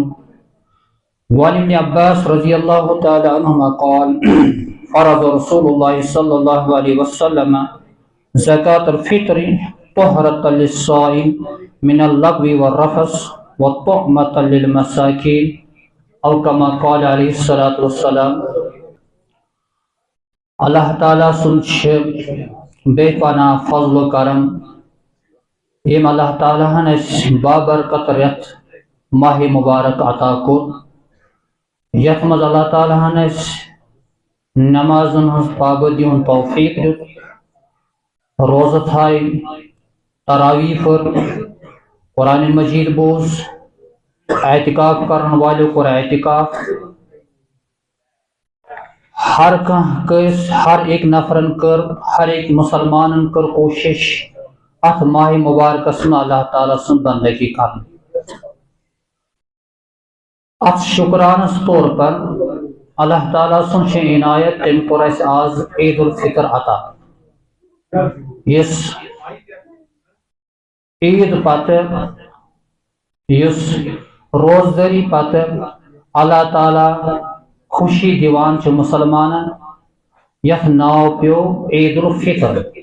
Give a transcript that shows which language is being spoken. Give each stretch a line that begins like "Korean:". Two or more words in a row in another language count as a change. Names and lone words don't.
Arabic: وعن ابن عباس رضي الله تعالى عنهما قال فرض رسول الله صلى الله عليه وسلم زكاة الفطر طهرة للصائم من اللغو والرفث وطعمة للمساكين أو كما قال عليه الصلاة والسلام.
Kashmiri: اللہ تعالیٰ سن بے پناہ فضل و کرم یم اللہ تعالیٰ ہن بابرکت رت ماہ مبارک عطا کور یت مز اللہ تعالیٰ ہن نمازن ہز پابندی ہن توفیق دیت روزہ تھائی تراویح پر قرآن مجید بوز اعتکاف کرن والے کور اعتکاف ہر ایک نفرن کر ہر ایک مسلمانن کر کوشش ات ماہ مبارکس میں اللہ تعالیٰ سن بندگی کرن ات شکرانس طور پر اللہ تعالیٰ سن چھ عنایت تم کور اس آز عید الفطر عطا یس عید پتہ یس روزداری پتہ اللہ تعالیٰ خوشی دیوان چھ مسلمانن یت ناو پیو عید الفطر.